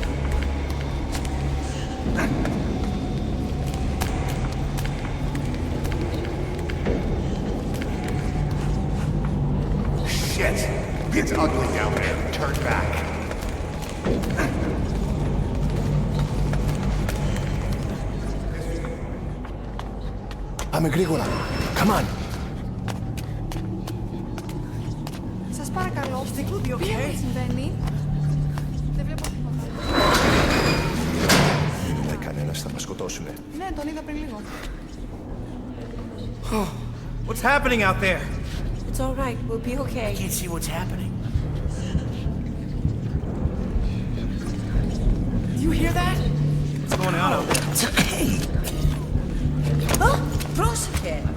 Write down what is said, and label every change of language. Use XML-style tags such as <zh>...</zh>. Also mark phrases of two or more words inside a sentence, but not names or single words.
<en>Shit! It's ugly down there. Turn back.</en> <el>Πάμε γρήγορα.</el> <en>Come on.</en> <el>Σας παρακαλώ. Τι συμβαίνει? Δεν βλέπω τίποτα. Δεν κανένας θα μας σκοτώσουνε. Ναι, τον είδα πριν λίγο.</el> <en>What's happening out there? It's all right. We'll be okay. I can't see what's happening. Do you hear that? What's going on out there? It's okay.</en> <el>Πρόσεχε.</el>